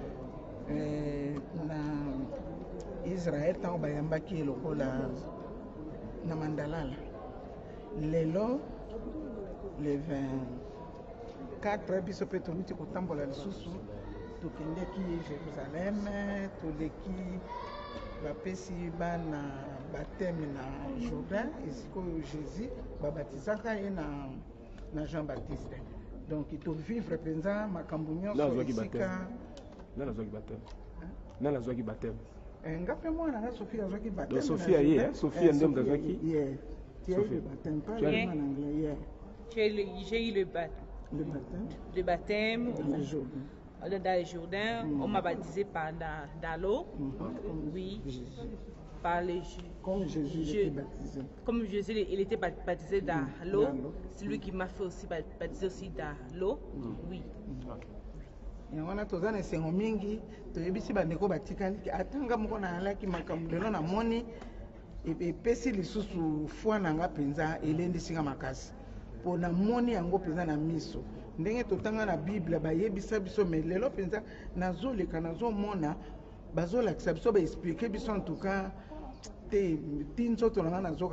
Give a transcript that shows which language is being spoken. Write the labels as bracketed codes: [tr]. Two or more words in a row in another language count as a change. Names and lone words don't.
[ln] na Israël ntango bayambaki lokola na mandalala lelo le 24 biso mpe toluti kotambola lisusu tokendeki Jérusalem toleki bapesi bana bateme na Jourdain esika oyo Jésus babatizaka ye na Jean Baptiste donc tovivre mpenza makambo nyonso esika nani azwaki bateme nga mpe mwana nga Sophie azwaki bateme Sophie ye Sophie nde azwaki [fr] tu as eu le baptême pas le en anglais j'ai eu le baptême dans le Jourdain. On m'a baptisé dans l'eau. Oui. Par les comme Jésus était baptisé. Comme Jésus il était baptisé dans l'eau. C'est lui qui m'a fait aussi baptiser aussi dans l'eau. Oui. [ln] yango na toza na esengo mingi toyebisi bandeko batikali atanga moko na alaki makambo lelo namoni epesi lisusu foi na nga mpenza elendisinga makasi mpo namoni yango mpenza na miso ndenge totanga na bible bayebisa biso me lelo mpenza nazoleka nazomona bazolakisa biso baexplike biso [fr] en tout cas [ln] te ti nzoto na nga nazoka